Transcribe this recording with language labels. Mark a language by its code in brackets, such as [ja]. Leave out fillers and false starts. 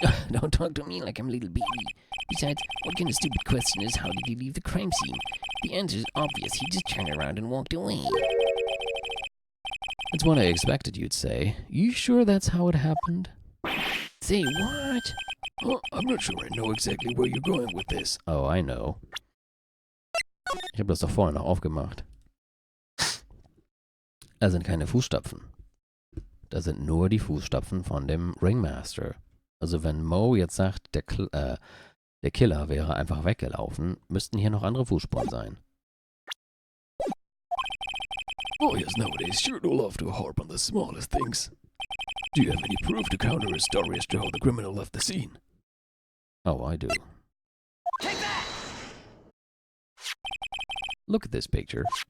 [en] Don't talk to me like I'm a little baby. Besides, what kind of stupid question is how did he leave the crime scene? The answer is obvious. He just turned around and walked away. It's what I expected you'd say. You sure that's how it happened? Say what? Oh, I'm not sure I know exactly where you're going with this. Oh, I know. [de] Ich habe das doch vorhin noch aufgemacht. Da sind keine Fußstapfen. Da sind nur die Fußstapfen von dem Ringmaster. Also wenn Mo jetzt sagt, der Killer wäre einfach weggelaufen, müssten hier noch andere Fußspuren sein. [en] Lawyers nowadays sure do love to harp on the smallest things. Do you have any proof to counter his story as to how the criminal left the scene? Oh, I do. Take that! Look at this picture.